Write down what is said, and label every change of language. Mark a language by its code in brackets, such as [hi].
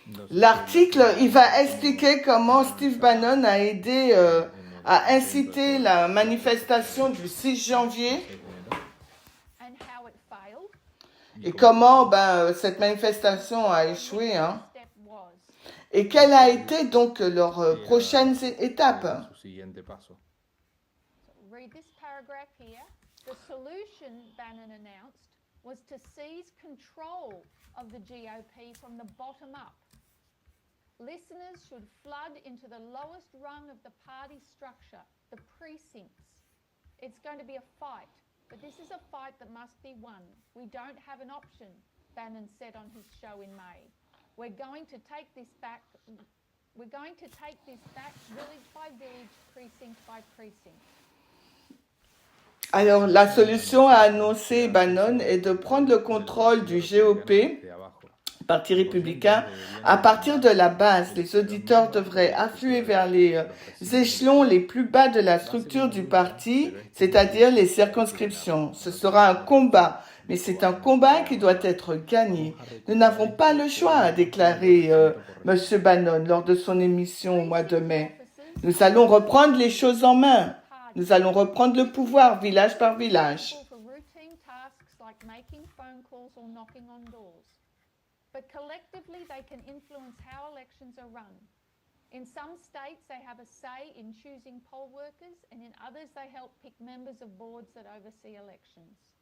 [fr] L'article, il va expliquer comment Steve Bannon a aidé à inciter la manifestation du 6 janvier [en] And how it failed. [fr] et comment cette manifestation a échoué. Hein. [en] Step was. [fr] Et quelle a été donc leur prochaine étape? [es] Su siguiente paso. [en] Read this paragraph here. The solution, Bannon announced, was to seize control of the GOP from the bottom up. Listeners should flood into the lowest rung of the party structure, the precincts. It's going to be a fight, but this is a fight that must be won. We don't have an option, Bannon said on his show in May. We're going to take this back. We're going to take this back village by village, precinct by precinct. [fr] Alors, la solution a annoncé Bannon est de prendre le contrôle du GOP, Parti républicain, à partir de la base. Les auditeurs devraient affluer vers les échelons les plus bas de la structure du parti, c'est-à-dire les circonscriptions. Ce sera un combat, mais c'est un combat qui doit être gagné. Nous n'avons pas le choix, a déclaré M. Bannon lors de son émission au mois de mai. Nous allons reprendre les choses en main. Nous allons reprendre le pouvoir village par village. [en] For routine tasks like making phone calls or knocking on doors. But collectively, they can influence how elections are run. In some states, they have a say in choosing poll workers, and in others, they help pick members of boards that oversee elections.